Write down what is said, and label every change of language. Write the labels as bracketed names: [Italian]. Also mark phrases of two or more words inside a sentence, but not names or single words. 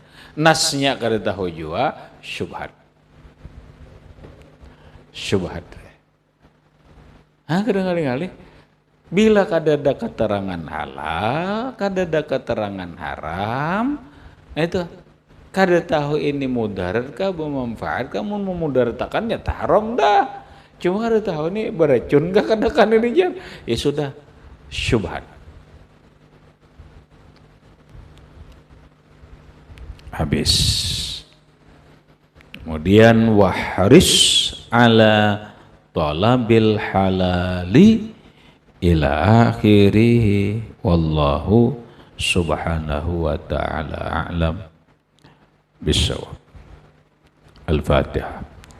[Banjar] Nasnya kada tahu juga, syubhat. Kadang-kadang bila kadada keterangan halal, kadada keterangan haram, itu kada tahu ini mudarat kah, bermanfaat kah, mau memudaratakan ya haram dah. Cuma kada tahu ini beracun kah kadakan ini ya sudah syubhat. Habis. [Arabic] Kemudian واحرص على طلب الحلال إلى آخره والله سبحانه وتعالى أعلم بالصواب. Al-Fatihah.